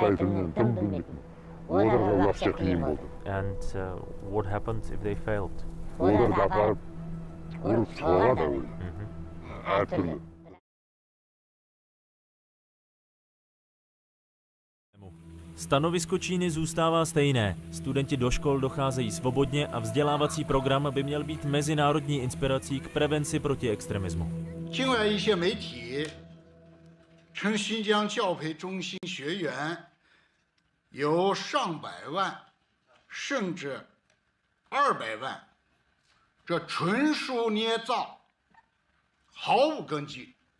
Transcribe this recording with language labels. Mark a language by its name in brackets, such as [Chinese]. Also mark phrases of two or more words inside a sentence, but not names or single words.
[English] And what happened if they failed? [Czech] Stanovisko Číny zůstává stejné. Studenti do škol docházejí svobodně a vzdělávací program by měl být mezinárodní inspirací k prevenci proti extremismu. [Chinese] 称新疆教培中心学员有上百万，甚至200万，这纯属捏造，毫无根据。